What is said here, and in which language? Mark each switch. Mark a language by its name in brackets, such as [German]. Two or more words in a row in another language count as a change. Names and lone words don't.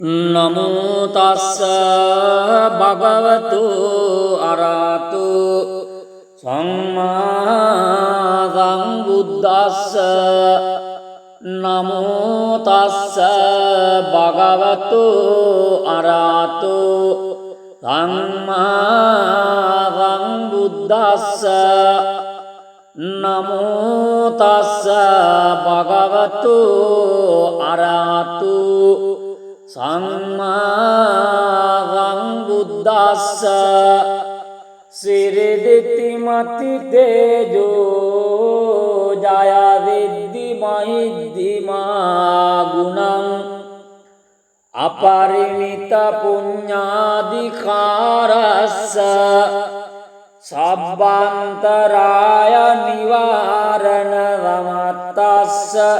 [Pali] නමෝ තස්ස භගවතු අරහතු සම්මා සම්බුද්දස්ස නමෝ තස්ස භගවතු අරහතු සම්මා සම්බුද්දස්ස නමෝ තස්ස භගවතු අරහතු සම්මා සම්බුද්දස්ස සිරිදිති මති තේජෝ ජය විද්දි මහිද්දිමා ගුණං අපරිමිත පුඤ්ඤාධිකාරස්ස සබ්බන්තරාය නිවාරණ වමත්තස්ස